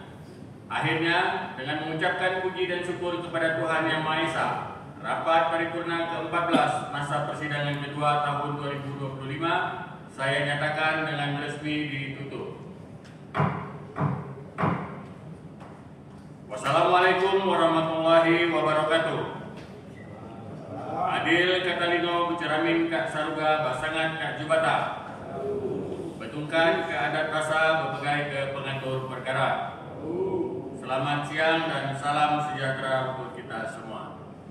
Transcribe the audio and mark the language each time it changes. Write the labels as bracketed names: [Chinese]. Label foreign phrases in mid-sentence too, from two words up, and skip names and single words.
[Indonesian] Akhirnya, dengan mengucapkan puji dan syukur kepada Tuhan Yang Maha Esa, rapat paripurna ke-14 masa persidangan kedua tahun 2025 saya nyatakan dengan resmi ditutup. [Arabic] والسلام عليكم ورحمة الله وبركاته. [Kendayan] Adil Katalino, Buceramin Kak Saruga, Basangan Kak Jubata, Betungkan ke Adat Rasa, Bepegai ke Pengatur Perkara. [Indonesian] Selamat siang dan salam sejahtera untuk kita semua.